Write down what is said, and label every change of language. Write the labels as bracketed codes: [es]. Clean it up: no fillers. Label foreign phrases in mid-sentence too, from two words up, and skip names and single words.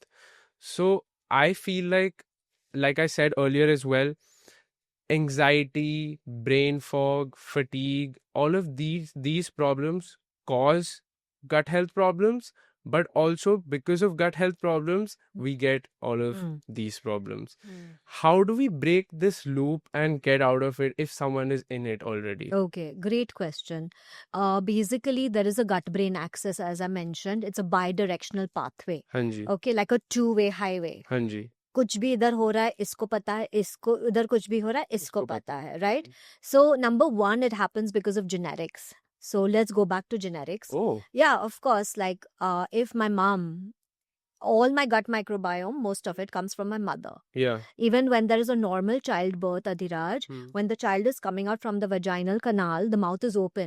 [en] So I feel like I said earlier as well, anxiety, brain fog, fatigue, all of these problems cause gut health problems, but also because of gut health problems we get all of these problems. How do we break this loop and get out of it if someone is in it already? Okay, great question. Basically, there is a gut brain axis, as I mentioned. It's a bidirectional pathway. [hi] हाँ जी, [en] Okay, like a two-way highway. [hi] हाँ जी, कुछ भी इधर हो रहा है इसको पता है, इसको इधर कुछ भी हो रहा है इसको इसको पता है, [en] right? So number one, it happens because of genetics. So let's go back to genetics. Oh, Yeah, of course. Like if my mom, all my gut microbiome, most of it comes from my mother. yeah. Even when there is a normal childbirth, Adhiraj, Hmm. when the child is coming out from the vaginal canal, the mouth is open.